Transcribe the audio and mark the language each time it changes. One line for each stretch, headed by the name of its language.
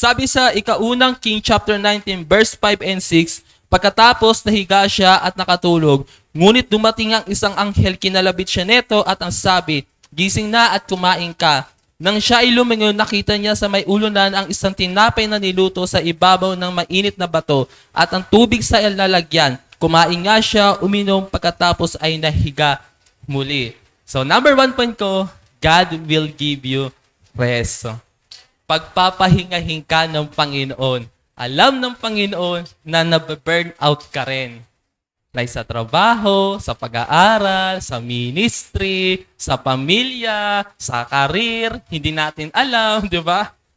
Filipino: Sabi sa ikaunang King chapter 19, verse 5 and 6, pagkatapos nahiga siya at nakatulog, ngunit dumating ang isang anghel, kinalabit siya neto at ang sabi, gising na at kumain ka. Nang siya ay lumingon, nakita niya sa may ulunan ang isang tinapay na niluto sa ibabaw ng mainit na bato at ang tubig sa lalagyan. Kumain nga siya, uminom, pagkatapos ay nahiga muli.
English: So number 1 point ko, God will give you rest.
Filipino: Pagpapahingahin ka ng Panginoon. Alam ng Panginoon na nabe-burn out ka rin. Like sa trabaho, sa pag-aaral, sa ministry, sa pamilya, sa karir, hindi natin alam, di ba?